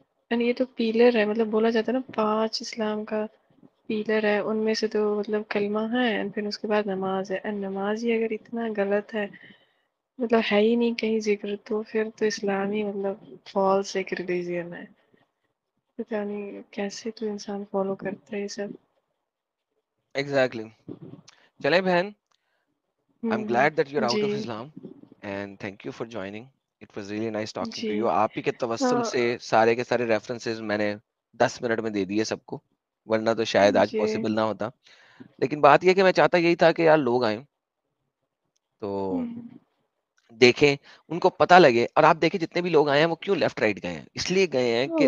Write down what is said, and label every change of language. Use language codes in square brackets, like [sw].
[ur] And یہ تو pillar ہے, مطلب بولا جاتا ہے نا 5 اسلام کا پیلر ہے, ان میں سے تو مطلب کلمہ ہے, اینڈ پھر اس کے بعد نماز ہے. اینڈ نماز ہی اگر اتنا غلط ہے, مطلب ہے ہی نہیں کہیں ذکر, تو پھر تو اسلام ہی مطلب فالس ایک ریلیجن ہے. پتہ نہیں کیسے تو انسان فالو کرتا ہے یہ سب. ایگزیکٹلی. چلیں بہن, [en] I'm glad that you're out [ur] جی [en] of Islam and thank you for joining. It was really nice talking to [ur] جی [en] you. [ur] آپ ہی کے توسل سے سارے کے سارے ریفرنسز میں نے 10 منٹ میں دے دیے سب کو, ورنہ تو شاید آج جی پاسبل نہ ہوتا. لیکن بات یہ کہ میں چاہتا یہی تھا کہ یار لوگ آئیں تو دیکھیں, ان کو پتہ لگے. اور آپ دیکھیں جتنے بھی لوگ آئے ہیں وہ کیوں لیفٹ رائٹ گئے ہیں, اس لیے گئے ہیں کہ